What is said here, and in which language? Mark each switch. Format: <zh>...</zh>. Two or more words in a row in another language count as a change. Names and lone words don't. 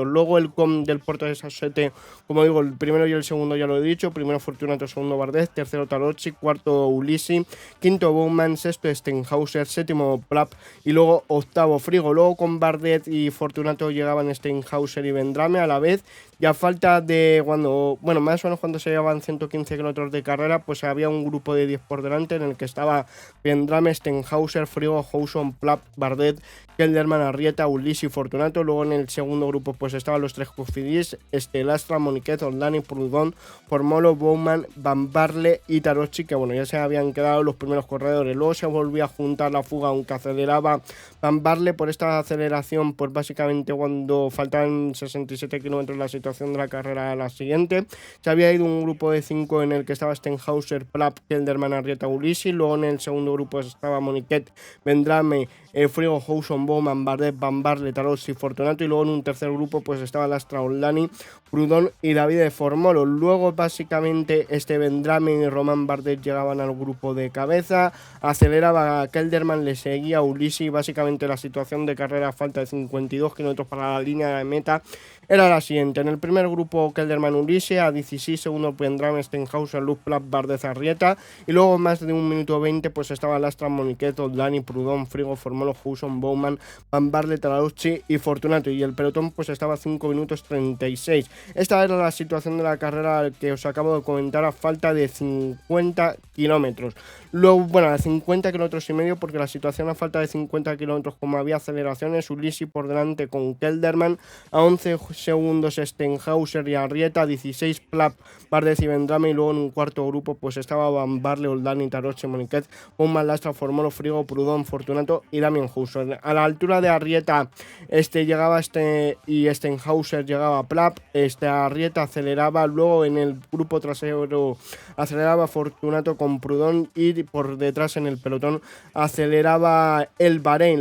<es>Luego el com del puerto de Sassuete, como digo, el primero y el segundo ya lo he dicho, primero Fortunato, segundo Bardet, tercero Tarossi, cuarto Ulissi, quinto Bowman, sexto Stenhauser, séptimo Plap y luego octavo Frigo. Luego con Bardet y Fortunato llegaban Stenhauser y Vendrame a la vez, y a falta de más o menos cuando se llevaban 115 kilómetros de carrera, pues había un grupo de 10 por delante en el que estaba Vendrame, Stenhauser, Frigo, Houson, Plap, Bardet, Kelderman, Arrieta, Ulissi y Fortunato. Luego en el segundo grupo pues estaban los tres Cofidis, Lastra, Moniquez, Oldani, Proudhon, Formolo, Bowman, Van Barle y Tarossi, que bueno, ya se habían quedado los primeros corredores. Luego se volvía a juntar la fuga, aunque aceleraba Van Barle. Por esta aceleración, pues básicamente cuando faltaban 67 kilómetros, la situación de la carrera era la siguiente: se había ido un grupo de 5 en el que estaba Stenhauser, Plap, Kelderman, Arrieta, Ulissi. Luego en el segundo grupo estaba Moniquet, Vendrame, Frigo, Houson, Bowman, Bardet, Van Barle, Tarossi, Fortunato, y luego en un tercer grupo pues estaba Lastra, Oldani, Proudhon y David de Formolo. Luego básicamente Vendrame y Román Bardet llegaban al grupo de cabeza, aceleraba a Kelderman, le seguía Ulissi. Básicamente la situación de carrera a falta de 52 kilómetros para la línea de meta era la siguiente: en el primer grupo Kelderman, Ulissi, a 16 segundos Vendrame, Stenhauser, Luz, Plap, Bardet, Arrieta, y luego más de 1 minuto 20 pues estaba Lastra, Moniquet, Oldani, Proudhon, Frigo, Formolo, Houson, Bowman, Van Barle, Tarossi y Fortunato, y el pelotón pues estaba a 5 minutos 36. Esta era la situación de la carrera que os acabo de comentar a falta de 50 kilómetros. Luego, bueno, a 50 kilómetros y medio, porque la situación a falta de 50 kilómetros, como había aceleraciones, Ulissi por delante con Kelderman, a 11 segundos Stenhauser y Arrieta, 16 Plap, Bardet y Vendrame, y luego en un cuarto grupo pues estaba Van Barle, Oldani, Tarossi, Moniquet, Bowman, Lastra, Formolo, Frigo, Proudhon, Fortunato y Damien Housel. A la altura de Arrieta llegaba y Stenhauser llegaba a Plap, Arrieta aceleraba. Luego en el grupo trasero kilómetro aceleraba Fortunato con Proudhon y por detrás en el pelotón aceleraba el Bahrein.</es>